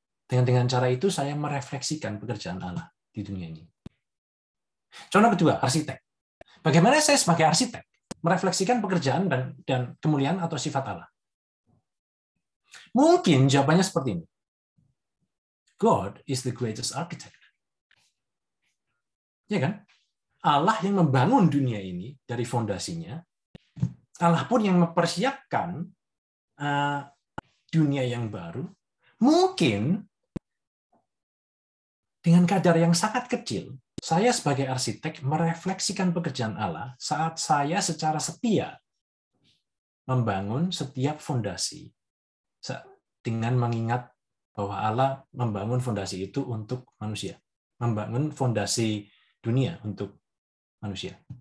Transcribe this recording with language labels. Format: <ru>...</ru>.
<id>Dengan cara itu saya merefleksikan pekerjaan Allah di dunia ini. Contoh kedua, arsitek. Bagaimana saya sebagai arsitek merefleksikan pekerjaan dan kemuliaan atau sifat Allah? Mungkin jawabannya seperti ini.</id> <en>God is the greatest architect.</en> <id>Ya kan? Allah yang membangun dunia ini dari fondasinya. Allah pun yang mempersiapkan dunia yang baru. Mungkin dengan kadar yang sangat kecil, saya sebagai arsitek merefleksikan pekerjaan Allah saat saya secara setia membangun setiap fondasi dengan mengingat bahwa Allah membangun fondasi itu untuk manusia, membangun fondasi dunia untuk manusia.</id>